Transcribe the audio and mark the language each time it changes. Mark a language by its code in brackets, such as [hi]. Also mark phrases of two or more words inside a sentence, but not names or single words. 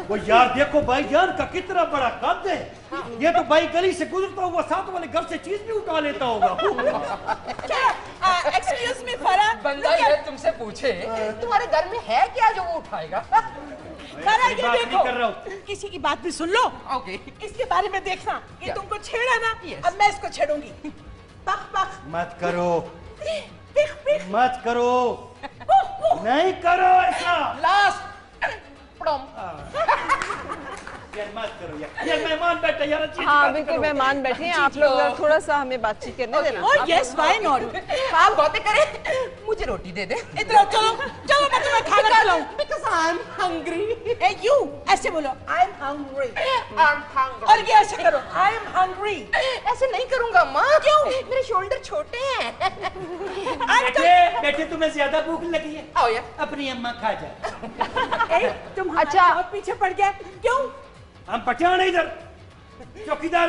[hi] वो यार देखो भाईजान का कितना बड़ा कद है। ये तो भाई गली से गुजरता हुआ साथ वाले घर से चीज भी उठा लेता होगा। एक्सक्यूज मी फरा, बंदा ये तुमसे पूछे तुम्हारे घर में है क्या जो वो उठाएगा। फरा ये बात नहीं देखो, कर रहा हूँ। किसी की बात भी सुन लो। ओके। इसके बारे में देखना, ये क्या? तुमको छेड़ा ना, Yes. अब मैं इसको छेड़ूंगी। पख पख मत करो, पिख पिख मत करो, पुख पुख। नहीं करो ऐसा। [en] last prom. [hi] यार मत करो यार मेहमान बैठे यार, अच्छी हाँ बात बिल्कुल करो। मेहमान बैठे हैं, आप लोग जरा थोड़ा सा हमें बातचीत करने देना। [en] Oh yes, why not. [hi] आप बातें करें, मुझे रोटी दे दे। इधर आओ, चलो चलो, मैं तुम्हें खाना खिलाऊं। [en] Because I'm hungry. [hi] ए यू ऐसे बोलो, [en] I am hungry. I'm hungry. [hi] और ये ऐसे करो, [en] I am hungry. [hi] ऐसे नहीं करूंगा माँ। क्यों? मेरे शोल्डर छोटे हैं। बेटे तुम्हें ज्यादा भूख लगी है, आओ यार। अपनी अम्मा खा जा। ए तुम अच्छा। अच्छा बहुत पीछे पड़ गया, क्यों? हम पठान है इधर, चौकीदार।